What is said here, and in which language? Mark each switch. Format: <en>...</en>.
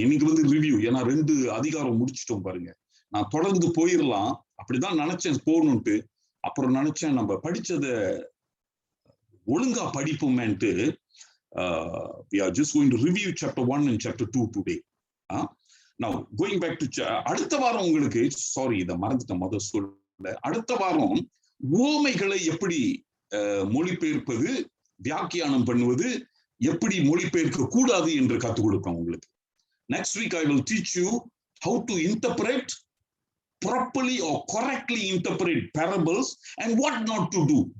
<ta>இன்னைக்கு வந்து ரிவ்யூ, ஏன்னா 2 அதிகாரம் முடிச்சிட்டோம் பாருங்க. நான் தொடர்ந்து போயிடலாம் அப்படிதான் நினைச்சேன் போகணும்ட்டு, அப்புறம் நினைச்சேன் நம்ம படிச்சத ஒழுங்கா படிப்போமேன்ட்டு.</ta> <en>we are just going to review chapter 1 and chapter 2 today. now going back to</en> <ta>அடுத்த வாரம் உங்களுக்கு, சாரி இதை மறந்துட்டேன் முதல் சொல்ல, அடுத்த வாரம் உவமைகளை எப்படி மொழிபெயர்ப்பது, வியாக்கியானம் பண்ணுவது, எப்படி மொழிபெயர்க்க கூடாது என்று கற்றுக் கொடுப்பேன் உங்களுக்கு.</ta> <en>next week I will teach you how to interpret properly or correctly interpret parables and what not to do.</en>